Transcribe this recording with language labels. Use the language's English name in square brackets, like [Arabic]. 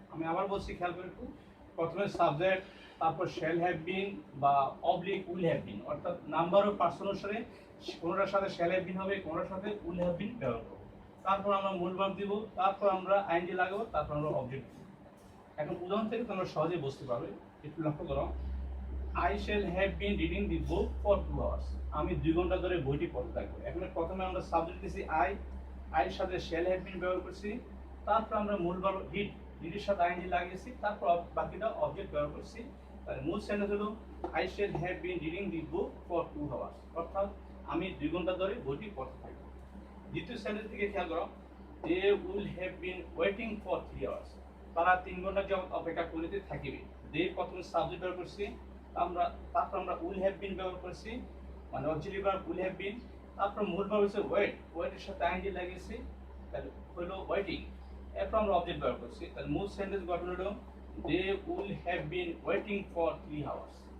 [Bangla] আমি আবার বলছি, খেয়াল করে একটু। প্রথমে সাবজেক্ট, তারপর শ্যাল হ্যাভ বিন বা অবলিক উইল হ্যাভ বিন, অর্থাৎ নাম্বার ও পার্সন অনুসারে কোনোটার সাথে শ্যাল হ্যাভ বিন হবে, কোনোটার সাথে উইল হ্যাভ বিন ব্যবহার করবো। তারপর আমরা মূল ভার্ব দিব, তারপর আমরা আইএনজি লাগাবো, তারপর আমরা অবজেক্ট দিব। এখন উদাহরণ থেকে তোমরা সহজেই বুঝতে পারবে, একটু লক্ষ্য করো। [English] I shall have been reading the book for 2 hours. [Bangla] আমি 2 ঘন্টা ধরে বইটি পড়তে থাকবো। এখানে প্রথমে আমরা সাবজেক্ট দিয়েছি আই, এর সাথে shall have been ব্যবহার করছি, তারপর আমরা মূল ভার্ব এর সাথে আইএনজি লাগিয়েছি, তারপর বাকিটা অবজেক্ট ব্যবহার করছি। তাহলে মূল সেন্টেন্স হলো [English] I shall have been reading the book for 2 hours, [Bangla] অর্থাৎ আমি 2 ঘন্টা ধরে বইটি পড়তে থাকবো। দ্বিতীয় সেন্টেন্স থেকে খেয়াল করো, [English] they will have been waiting for 3 hours. [Bangla] তারা 3 ঘন্টা যাবত অপেক্ষা করিতে থাকিবে। they প্রথমে সাবজেক্ট ব্যবহার করছি, তারপর আমরা উইল হ্যাভ বিন ব্যবহার করছি, মানে auxiliary verb will have been, তারপর মূল ভার্ব হচ্ছে ওয়েট, ওয়েটের সাথে আইএনজি লাগিয়েছি, তাহলে হলো ওয়েটিং। এরপর আমরা অবজেক্ট ব্যবহার করছি, তাহলে মূল সেন্টেন্স গঠন হলো [English] They will have been waiting for 3 hours.